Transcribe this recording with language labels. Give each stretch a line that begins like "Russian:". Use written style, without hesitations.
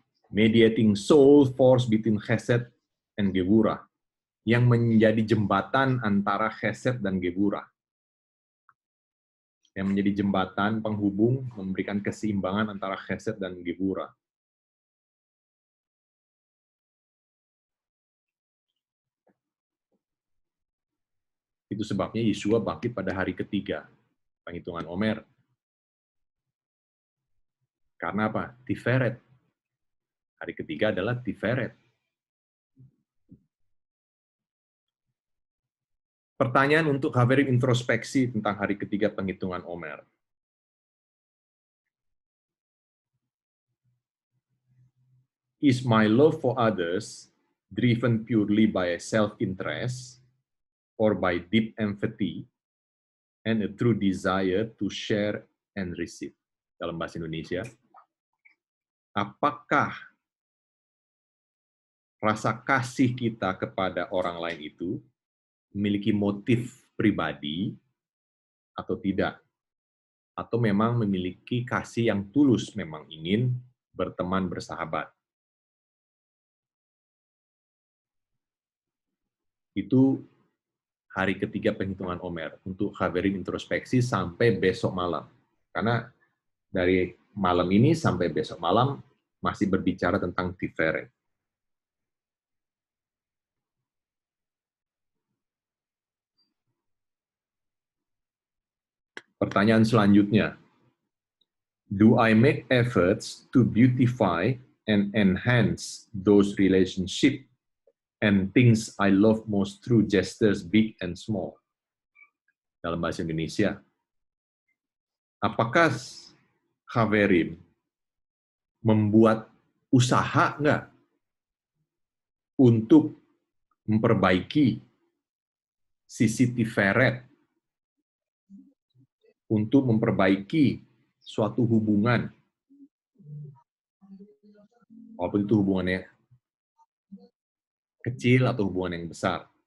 English: Mediating soul force between Chesed and Gevurah.
Indonesian: Yang menjadi jembatan antara Chesed dan Gevurah. Yang menjadi jembatan penghubung, memberikan keseimbangan antara Chesed dan Gevurah. Itu sebabnya Yeshua bangkit pada hari ketiga, penghitungan Omer. Karena apa? Tiferet. Hari ketiga adalah Tiferet. Pertanyaan untuk Haverim introspeksi tentang hari ketiga penghitungan Omer.
English: Is my love for others driven purely by self-interest or by deep empathy and a true desire to share and receive?
Indonesian: Dalam bahasa Indonesia, apakah rasa kasih kita kepada orang lain itu memiliki motif pribadi atau tidak? Atau memang memiliki kasih yang tulus, memang ingin berteman, bersahabat? Itu hari ketiga penghitungan Omer untuk Haverim introspeksi sampai besok malam. Karena dari malam ini sampai besok malam masih berbicara tentang Tiferet. Pertanyaan selanjutnya.
English: Do I make efforts to beautify and enhance those relationships and things I love most through gestures big and small?
Indonesian: Dalam bahasa Indonesia, apakah Haverim membuat usaha nggak untuk memperbaiki sisi Tiferet, untuk memperbaiki suatu hubungan, walaupun itu hubungannya kecil atau hubungan yang besar?